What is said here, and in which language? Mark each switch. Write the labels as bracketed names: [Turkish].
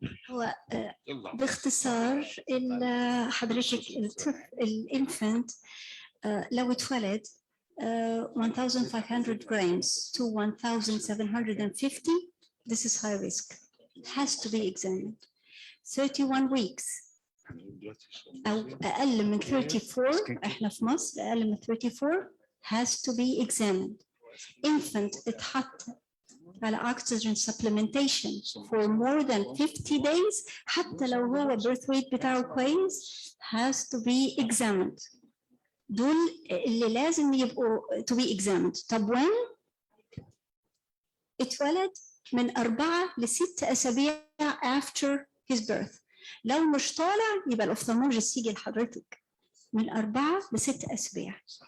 [Arabic] هو باختصار حضرتك الانفنت لو اتولد [English] 1500 grams to 1750, this is high risk, has to be examined. [Arabic] 31 weeks أو أقل من 34، إحنا في مصر أقل من 34 [English] has to be examined. Infant [Arabic] اتحط على [English] oxygen supplementation for more than 50 days [Arabic] حتى لو هو [English] birth weight [Arabic] بتاعه كويس [English] has to be examined. [Arabic] دول اللي لازم يبقوا [English] to be examined. [Arabic] طب وين؟ اتولد من 4 ل6 أسابيع [English] after his birth. [Arabic] لو مش طالع يبقى الأوفثالمولوجيست يجي لحضرتك من 4 ل6 أسابيع.